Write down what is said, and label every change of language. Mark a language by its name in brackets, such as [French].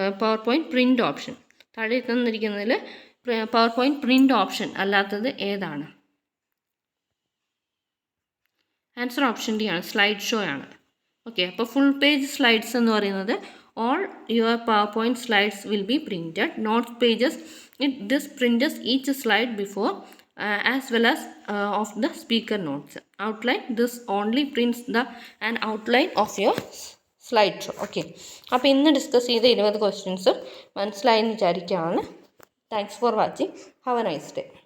[Malayalam] Power point print option. താഴെ തന്നിരിക്കുന്നതിൽ power point print option അല്ലാത്തത് ഏതാണ്? ആൻസർ ഓപ്ഷൻ ഡി ആണ്, സ്ലൈഡ് ഷോ ആണ്. ഓക്കെ, അപ്പോൾ ഫുൾ പേജ് സ്ലൈഡ്സ് എന്ന് പറയുന്നത് [English] all your PowerPoint slides will be printed. Notes pages, this prints each slide before as well as of the speaker notes. Outline, this only prints an outline of your slide show. [Malayalam] Okay, അപ്പോൾ ഇന്ന് discuss ചെയ്ത 20 questions മനസ്സിലായെന്ന് വിചാരിക്കുകയാണ്. [English] Thanks for watching. Have a nice day.